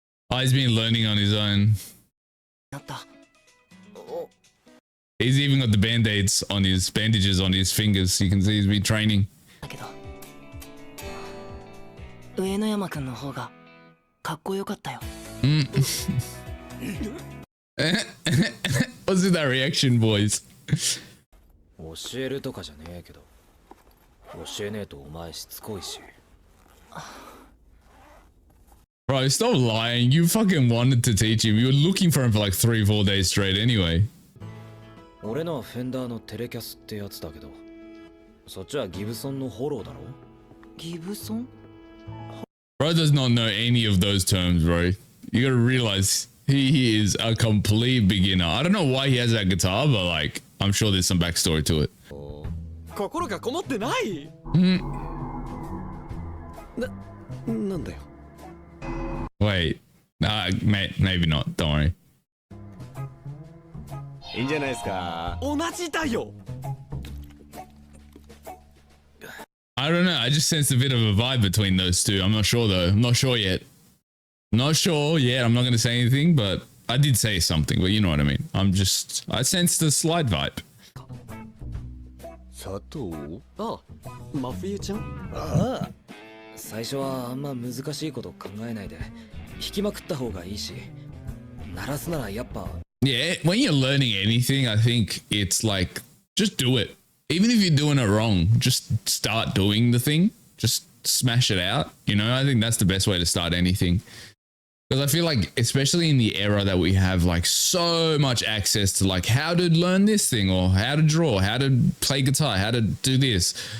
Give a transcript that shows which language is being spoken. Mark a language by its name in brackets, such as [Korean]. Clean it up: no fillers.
[English] Oh, he's been learning on his own. He's even got the bandages on his fingers. You can see he's been training. [Japanese] 上野山くんの方がかっこよかったよ。 [English] What's with that reaction, boys? [Japanese] 教えるとかじゃねえけど、教えねえとお前しつこいし。 [English] Bro, stop lying. You fucking wanted to teach him. You were looking for him for like 3-4 days straight anyway. [Japanese] 俺のはフェンダーのテレキャスってやつだけど、そっちはギブソンのフォローだろ。ギブソン？ [English] Bro does not know any of those terms, bro. You gotta realize he is a complete beginner. I don't know why he has that guitar, but like, I'm sure there's some backstory to it. [Japanese] 心がこもってない。なんだよ。 [English] Wait, maybe not. Don't worry. [Japanese] いいんじゃないですか。同じだよ。 [English] I don't know. I just sensed a bit of a vibe between those two. I'm not sure though. I'm not sure yet. Not sure yet. I'm not going to say anything, but I did say something, but you know what I mean. I sensed a slight vibe. [Japanese] 佐藤？あ、真冬ちゃん？ああ。最初はあんま難しいこと考えないで弾きまくった方がいいし、鳴らすならやっぱ。 [English] Yeah, when you're learning anything, I think it's like, just do it. Even if you're doing it wrong, just start doing the thing. Just smash it out. You know, I think that's the best way to start anything. Because I feel like, especially in the era that we have like so much access to like how to learn this thing or how to draw, how to play guitar, how to do this.